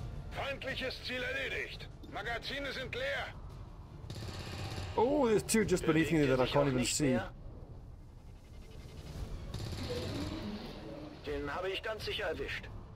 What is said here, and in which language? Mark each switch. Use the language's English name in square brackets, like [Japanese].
[German] Feindliches Ziel erledigt. Magazine sind leer. [English] Oh, there's two just beneath me that I can't even see. [German] Den habe ich ganz sicher erwischt.